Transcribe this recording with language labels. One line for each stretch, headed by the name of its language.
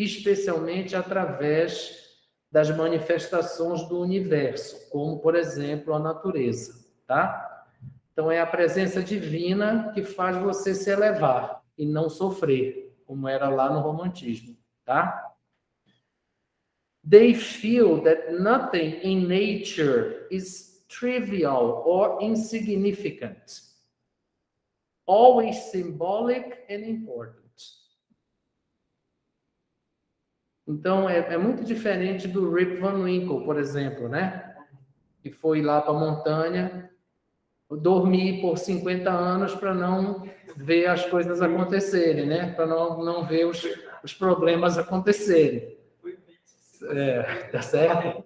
Portuguese: Especialmente através das manifestações do universo, como, por exemplo, a natureza, tá? Então, é a presença divina que faz você se elevar e não sofrer, como era lá no romantismo, tá?
English: They feel that nothing in nature is trivial or insignificant, always symbolic and important.
Portuguese: Então, é muito diferente do Rip Van Winkle, por exemplo, né? Que foi lá para a montanha, dormir por 50 anos para não ver as coisas acontecerem, né? Para não ver os problemas acontecerem. Tá certo?